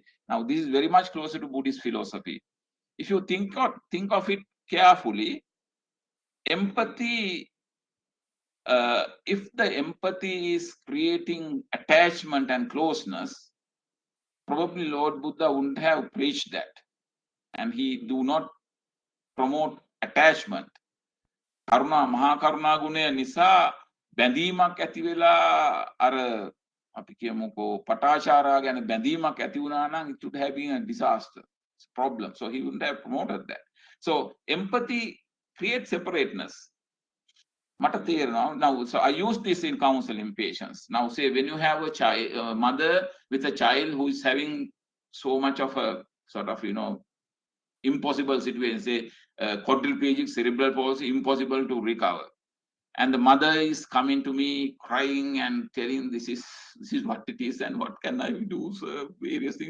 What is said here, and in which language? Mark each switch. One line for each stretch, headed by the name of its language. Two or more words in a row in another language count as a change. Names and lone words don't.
English: Now, this is very much closer to Buddhist philosophy. If you think of it carefully, empathy, if the empathy is creating attachment and closeness, probably Lord Buddha wouldn't have preached that. And he do not promote attachment.
Sinhala: කරුණා මහා කරුණා ගුණය නිසා බැඳීමක් ඇති වෙලා අර අපි කියමුකෝ පටාචාරා ගැන බැඳීමක් ඇති වුණා නම්
English: it would have been a disaster, it's a problem. So he wouldn't have promoted that. So empathy creates separateness.
Sinhala: මට තේරෙනවා
English: now, so I use this in counseling patients. Now say when you have a child, mother with a child who is having so much of a sort of impossible situation, say quadriplegic cerebral palsy, impossible to recover, and the mother is coming to me crying and telling this is what it is and what can I do, so various things.